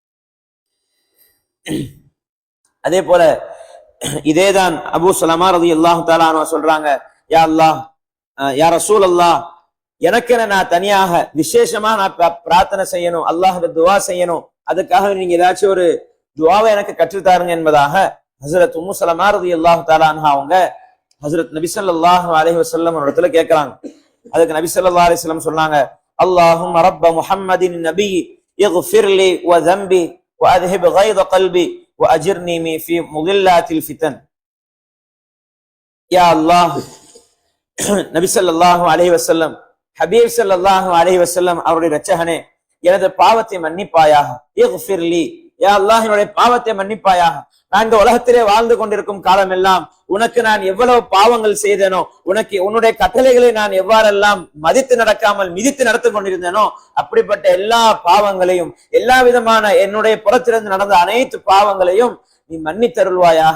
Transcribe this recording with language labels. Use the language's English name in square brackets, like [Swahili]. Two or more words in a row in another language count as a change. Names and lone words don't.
[Tamil] அதே போல இதேதான் அபூ ஸலமா [Arabic] رضي الله تعالى عنه [Tamil] சொல்றாங்க, யா அல்லாஹ், [Arabic] يا رسول الله, [Tamil] எனக்கு நான் தனியாக விசேஷமா நான் பிரார்த்தனை செய்யணும், அல்லாஹ் துவா செய்யணும், அதுக்காக நீங்க ஏதாச்சும் ஒரு துவாவை எனக்கு கற்றுத்தாருங்க என்பதாக ஹஜ்ரத் உம்மு ஸலமா [Arabic] رضي الله تعالى عنها [Tamil] அவங்க ஹஜ்ரத் நபி [Arabic] صلى الله عليه وسلم [Tamil] இடத்துல கேட்கறாங்க. அதுக்கு நபி ஸல்லல்லாஹு அலைஹி வஸல்லம் சொன்னாங்க, [Arabic] اللهم رب محمد النبي اغفر لي و ذنبي و أذهب غيظ قلبي وأجرني في مضلات الفتن. [Tamil] யா அல்லாஹ், நபி [Arabic] صلى الله عليه وسلم [Tamil] ஹபீப் [Arabic] صلى الله عليه وسلم [Tamil] அவருடைய இரட்சகனே, எனது பாவத்தை மன்னிப்பாயாக. [Arabic] اغفر لي, [Tamil] யா அல்லாஹ் என்னுடைய பாவத்தை மன்னிப்பாயாக. நான் இந்த உலகத்திலே வாழ்ந்து கொண்டிருக்கும் காலம் எல்லாம் உனக்கு நான் எவ்வளவு பாவங்கள் செய்தேனோ, உன்னுடைய கட்டளைகளை நான் எவ்வாறெல்லாம் மதித்து நடக்காமல் மிதித்து நடத்தி கொண்டிருந்தேனோ அப்படிப்பட்ட எல்லா பாவங்களையும், எல்லா விதமான என்னுடைய புறத்திலிருந்து நடந்த அனைத்து பாவங்களையும் நீ மன்னித்தருள்வாயாக.